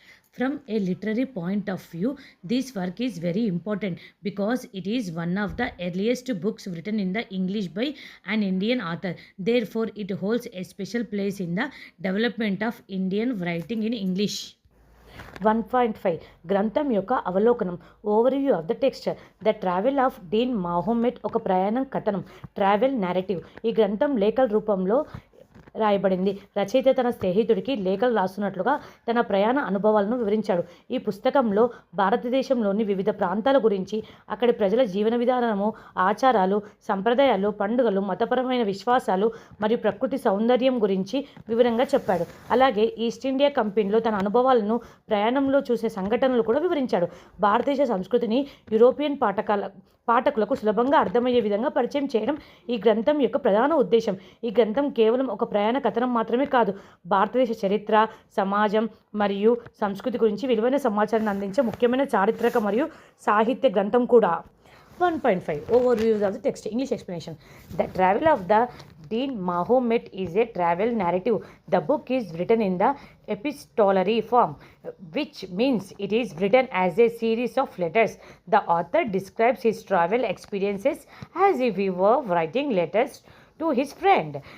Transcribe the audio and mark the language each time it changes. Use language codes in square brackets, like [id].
[en] From a literary point of view, this work is very important because it is one of the earliest books written in the English by an Indian author. Therefore, it holds a special place in the development of Indian writing in English. [te] 1.5 గ్రంథం యొక్క అవలోకనం. [en] Overview of the text. [te] The travel of Deen మాహోమెట్ ఒక ప్రయాణం కథనం, travel narrative. ఈ గ్రంథం లేఖల రూపంలో రాయబడింది. రచయిత తన స్నేహితుడికి లేఖలు రాస్తున్నట్లుగా తన ప్రయాణ అనుభవాలను వివరించాడు. ఈ పుస్తకంలో భారతదేశంలోని వివిధ ప్రాంతాల గురించి, అక్కడి ప్రజల జీవన విధానము, ఆచారాలు, సంప్రదాయాలు, పండుగలు, మతపరమైన విశ్వాసాలు మరియు ప్రకృతి సౌందర్యం గురించి వివరంగా చెప్పాడు. అలాగే ఈస్ట్ ఇండియా కంపెనీలో తన అనుభవాలను, ప్రయాణంలో చూసే సంఘటనలు కూడా వివరించాడు. భారతదేశ సంస్కృతిని యూరోపియన్ పాఠకులకు సులభంగా అర్థమయ్యే విధంగా పరిచయం చేయడం ఈ గ్రంథం యొక్క ప్రధాన ఉద్దేశం. ఈ గ్రంథం కేవలం ఒక ప్రయాణ కథనం మాత్రమే కాదు, భారతదేశ చరిత్ర, సమాజం మరియు సంస్కృతి గురించి విలువైన సమాచారాన్ని అందించే ముఖ్యమైన చారిత్రక మరియు సాహిత్య గ్రంథం కూడా. [en] 1.5 Overviews of the text. English explanation. The travel of the Dean Mahomet is a travel narrative. The book is written in the epistolary form, which means it is written as a series of letters. The author describes his travel experiences as if he were writing letters to his friend.